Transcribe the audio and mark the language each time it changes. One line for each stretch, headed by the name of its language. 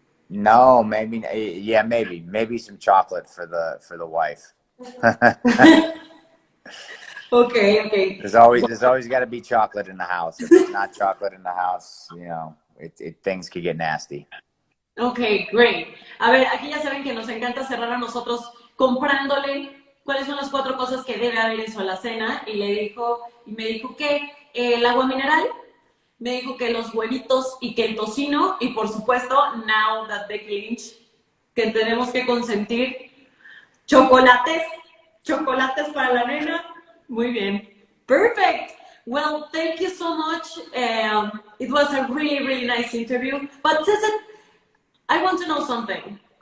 English: no, maybe. Yeah, maybe some chocolate for the wife. Okay, okay. There's always got to be chocolate in the house. If there's not chocolate in the house, things could get nasty. Ok, great.
Spanish: A ver, aquí ya saben que nos encanta cerrar a nosotros comprándole cuáles son las 4 cosas que debe haber en su alacena y me dijo que el agua mineral, me dijo que los huevitos y que el tocino y por supuesto,
English: now that the clinch,
Spanish: que tenemos que consentir chocolates, chocolates para la nena. Muy bien.
English: Perfect. Well, thank you so much. It was a really, really nice interview. But Cesar, I want to know something.